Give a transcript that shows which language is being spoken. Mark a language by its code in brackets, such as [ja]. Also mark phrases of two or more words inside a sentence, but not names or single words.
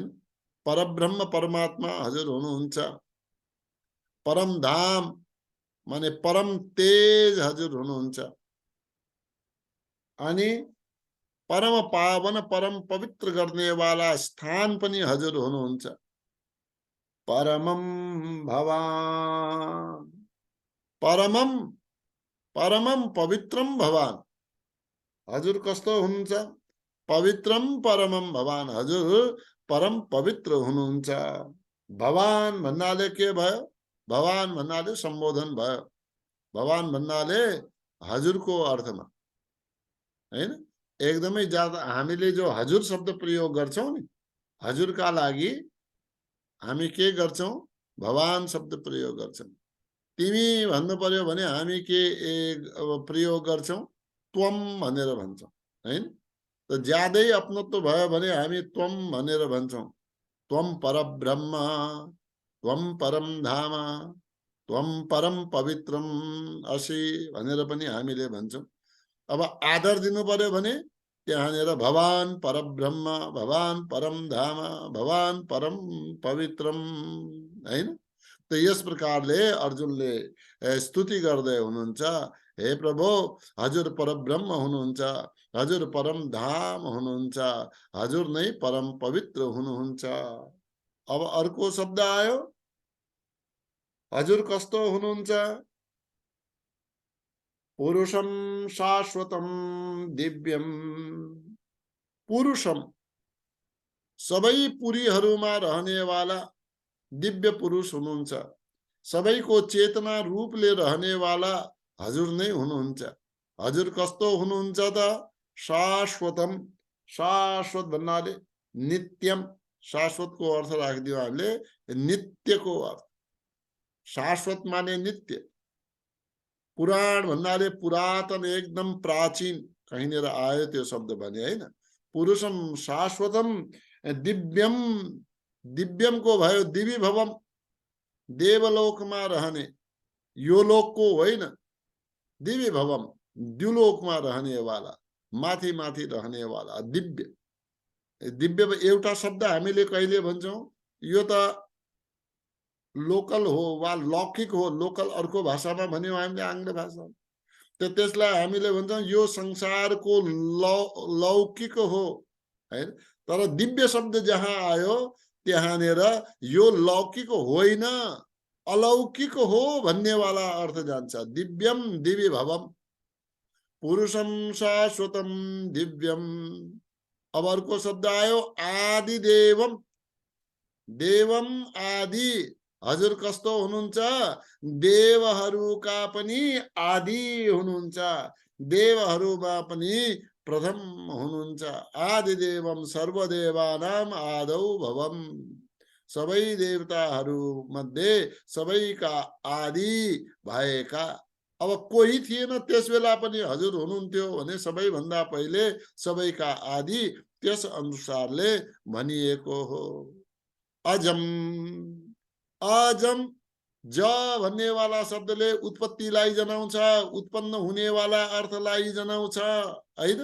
[ne] परब्रह्म परमात्मा हजुर हुनुहुन्छ। परम धाम माने परम तेज हजुर हुनुहुन्छ। अनि परम पावन परम पवित्र गर्नेवाला स्थान पनि हजुर हुनुहुन्छ। [sa] परमं भवान, परमं परमं पवित्रम भवान [ne] हजुर कस्तो हुनुहुन्छ? [sa] पवित्रम परमं भवान [ne] हजुर परम पवित्र हुनुहुन्छ। भवान भन्नाले के भयो? भवान भन्नाले सम्बोधन भयो। भवान भन्नाले हजुरको अर्थमा हैन। एकदमै ज्यादा हामीले जो हजुर शब्द प्रयोग गर्छौं नि, हजुरका लागि हामी के गर्छौं, भगवान शब्द प्रयोग गर्छौं। तिमी भन्नु पर्यो भने हामी के प्रयोग गर्छौं, त्वम भनेर भन्छौं, हैन। त ज्यादै अपनत्व भयो भने हामी त्वम भनेर भन्छौं। [sa] त्वम परब्रह्म, त्वम परम धाम, त्वम परम पवित्रम असि [ne] भनेर पनि हामीले भन्छौं। अब आदर दिनु पर्यो भने त्यहाँनिर भगवान परब्रह्म, भगवान परम धाम, भगवान परम पवित्रम, हैन। त यस प्रकारले अर्जुनले स्तुति गर्दै हुनुहुन्छ, हे प्रभु हजुर परब्रह्म हुनुहुन्छ, हजुर परम धाम हुनुहुन्छ, हजुर नै परम पवित्र हुनुहुन्छ। अब अर्को शब्द आयो, हजुर कस्तो हुनुहुन्छ, [sa] पुरुषम शाश्वतम दिव्यम। [ne] पुरुषम सबै पुरीहरूमा रहनेवाला दिव्य पुरुष हुनुहुन्छ, सबैको चेतना रूपले रहनेवाला हजुर नै हुनुहुन्छ। हजुर कस्तो हुनुहुन्छ त, शाश्वतम, शाश्वत भन्नाले नित्यम, शाश्वतको अर्थ राखिदियो हामीले, नित्यको अर्थ। शाश्वत माने नित्य, पुराण भन्नाले पुरातन, एकदम प्राचीन, कहीँनिर आयो त्यो शब्द भने, हैन। [sa] पुरुषम शाश्वतम दिव्यम, दिव्यम [ne] को भयो [sa] दिव्य भवम, [ne] देवलोकमा रहने, यो लोकको होइन, [sa] दिव्य भवम [ne] द्युलोकमा रहने वाला, माथि माथि रहने वाला दिव्य। दिव्य एउटा शब्द हामीले कहिले भन्छौं, यो त लोकल हो वा लौकिक हो, लोकल अर्को भाषामा भन्यो हामीले आंग्ल भाषामा, त त्यसलाई हामीले भन्छौं यो संसारको लौकिक हो, हैन। तर दिव्य शब्द जहाँ आयो त्यहाँनिर यो लौकिक होइन, अलौकिक हो भन्नेवाला अर्थ जान्छ। [sa] दिव्यम, दिव्य भवम, पुरुषम शाश्वतम दिव्यम। [ne] अब अर्को शब्द आयो, [sa] आदि देवम, देवम आदि, [ne] हजुर कस्तो हुनुहुन्छ, देवहरूका पनि आदि हुनुहुन्छ, देवहरूमा पनि प्रथम हुनुहुन्छ। [sa] आदि देवम सर्वदेवानाम आदौ भवम, [ne] सबै देवताहरू मध्ये सबैका आदि भएका। अब कोही थिएन त्यस बेला पनि हजुर हुनुहुन्थ्यो भने सबैभन्दा पहिले सबैका आदि, त्यस अनुसारले भनिएको हो। [sa] अजम, अजम [ne] ज भन्ने वाला शब्दले उत्पत्तिलाई जनाउँछ, उत्पन्न हुनेवाला अर्थलाई जनाउँछ, हैन।